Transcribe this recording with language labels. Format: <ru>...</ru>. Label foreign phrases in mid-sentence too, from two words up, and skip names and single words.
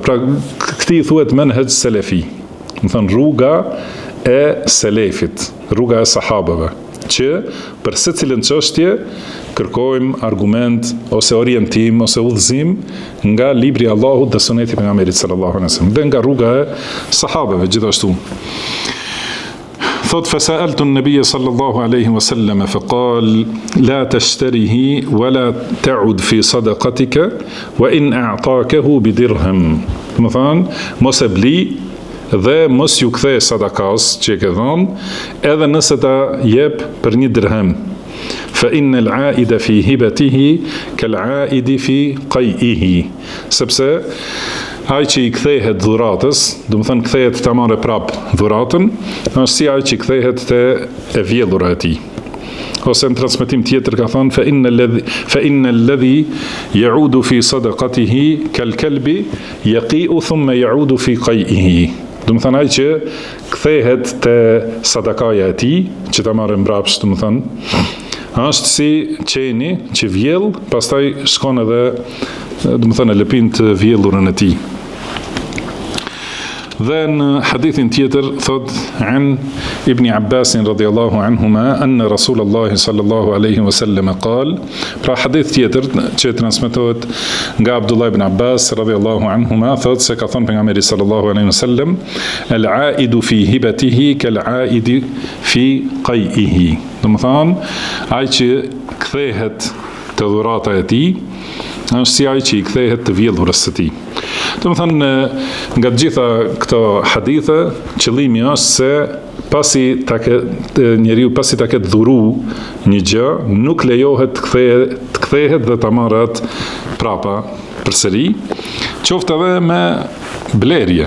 <sq>Pra këtij thuhet menhexh selefi. Do thënë rruga e selefit, rruga e sahabeve, që për secilën çështje kërkojmë argument ose orientim ose udhëzim nga libri i Allahut dhe suneti i pejgamberit</sq> <ar>صلى الله عليه وسلم,</ar> <sq>dhe nga rruga e sahabeve gjithashtu.</sq> <ar>Thot فسألت النبي صلى الله عليه وسلم فقال لا تشتريه ولا تعد في صدقتك وإن أعطاكه بدرهم.</ar> <sq>Do thënë mos e bli dhe mos ju kthe sadakas që e ke dhënë, edhe nëse ta jep për 1 dirhem.</sq> <ar>فإن العائد في هبته كالعائد في قيئه.</ar> <sq>Sepse ai që i kthehet dhuratës, do të thënë kthehet ta marrë prap dhuratën, është si ai që kthehet te e vjedhura e tij. Ose në transmetim tjetër ka thënë</sq> <ar>فإن الذي يعود في صدقته كالكلب يقيء ثم يعود في قيئه.</ar> <sq>Do të thënë ai që kthehet te sadakaja e tij, që ta marrë mbrapsht, do të thënë është si qeni që vjell, pastaj shkon edhe, do të thënë, lëpin të vjellurën e tij. Dhe në hadithin tjetër thot</sq> <ar>عن ابن عباس رضي الله عنهما أن رسول الله صلى الله عليه وسلم قال.</ar> <sq>Pra hadith tjetër që transmetohet nga Abdullah ibn Abbas</sq> <ar>رضي الله عنهما</ar> <sq>thot se ka thënë pejgamberi</sq> <ar>صلى الله عليه وسلم العائد في هبته كالعائد في قيئه.</ar> <sq>Do të thënë ai që kthehet te dhurata e tij është si ai që i kthehet të vjedhurës së tij. Do të thënë nga të gjitha këto hadithe, qëllimi është se pasi ta ketë dhuru një gjë, nuk lejohet të kthehet dhe ta marrë atë prapa përsëri, qoftë edhe me blerje.</sq>